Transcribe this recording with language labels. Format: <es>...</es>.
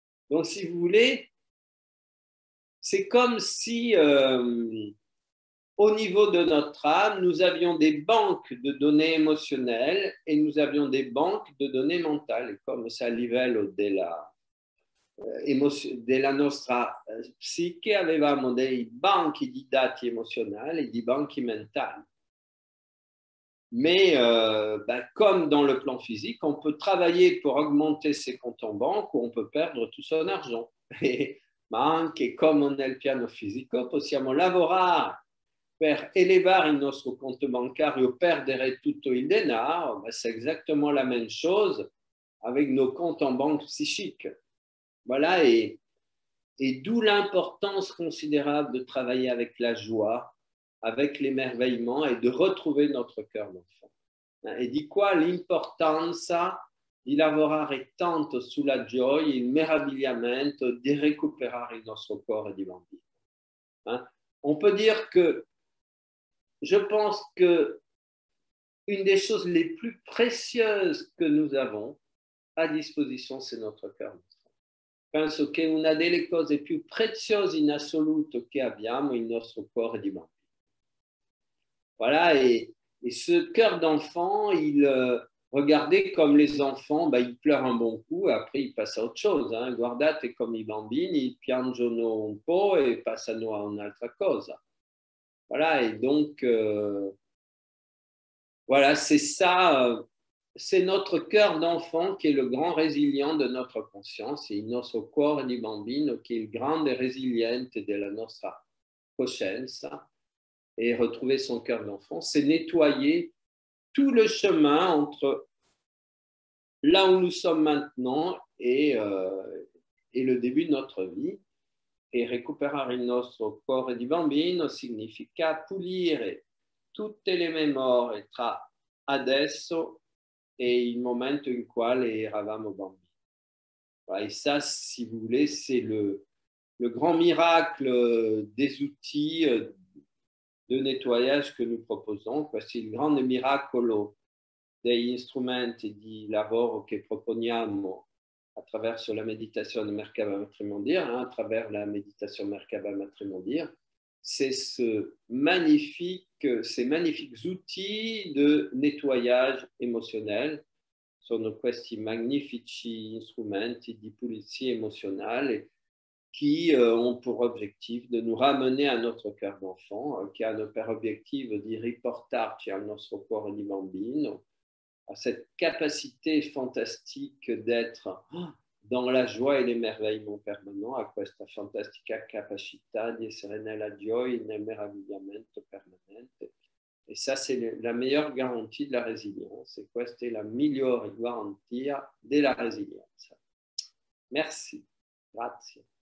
<fr>Donc, si vous voulez, c'est comme si, au niveau de notre âme, nous avions des banques de données émotionnelles et nous avions des banques de données mentales, comme ça,</fr> <it>a livello della nostra psiche avevamo dei banchi di dati emozionali e di banchi mentali.</it> <fr>Mais comme dans le plan physique, on peut travailler pour augmenter ses comptes en banque ou on peut perdre tout son argent.</fr> <it>Ma anche come nel piano fisico possiamo lavorare per elevare il nostro conto bancario o perdere tutto il denaro.</it> <fr>C'est exactement la même chose avec nos comptes en banque psychiques. Voilà, et d'où l'importance considérable de travailler avec la joie, avec l'émerveillement et de retrouver notre cœur d'enfant.</fr> <it>E di qua l'importanza di lavorare tanto sulla gioia, il meravigliamento, di recuperare il nostro cuore di bambino.</it> <fr>On peut dire que je pense que une des choses les plus précieuses que nous avons à disposition, c'est notre cœur d'enfant.</fr> <it>Penso che una delle cose più preziose in assoluto che abbiamo è il nostro cuore di bambino.</it> <fr>Voilà, et ce cœur d'enfant, regardez comme les enfants, ils pleurent un bon coup, après ils passent à autre chose.</fr> <it>Guardate come i bambini, piangono un po' e passano a un'altra cosa.</it> <fr>Voilà, et donc, voilà, c'est ça, c'est notre cœur d'enfant qui est le grand résilient de notre conscience,</fr> <it>e il nostro cuore di bambino che è il grande resiliente della nostra coscienza.</it> <fr>Et retrouver son cœur d'enfant, c'est nettoyer tout le chemin entre là où nous sommes maintenant et le début de notre vie.</fr> <it>E recuperare il nostro cuore di bambino significa pulire tutte le memorie tra adesso e il momento in quale eravamo bambini.</it> <fr>Et ça, si vous voulez, c'est le grand miracle des outils de nettoyage que nous proposons.</fr> <it>Questo è il grande miracolo degli strumenti di lavoro che proponiamo attraverso</it> <fr>la méditation de Merkaba Matrimondir,</fr> <it>à travers la méditation Merkaba Matrimondir.</it> <fr>C'est ces magnifiques outils de nettoyage émotionnel.</fr> <it>Sono questi magnifici strumenti di pulizia emozionale</it> <fr>qui ont pour objectif de nous ramener à notre cœur d'enfant,</fr> <it>qui hanno per obiettivo di riportarci al nostro cuore di bambino,</it> <fr>à cette capacité fantastique d'être dans la joie et l'émerveillement permanent,</fr> <it>a questa fantastica capacità di essere nella gioia e nel meravigliamento permanente.</it> <fr>Et ça, c'est la meilleure garantie de la résilience.</fr> <it>E questa è la migliore garantia della resilienza. Merci. Grazie.</it>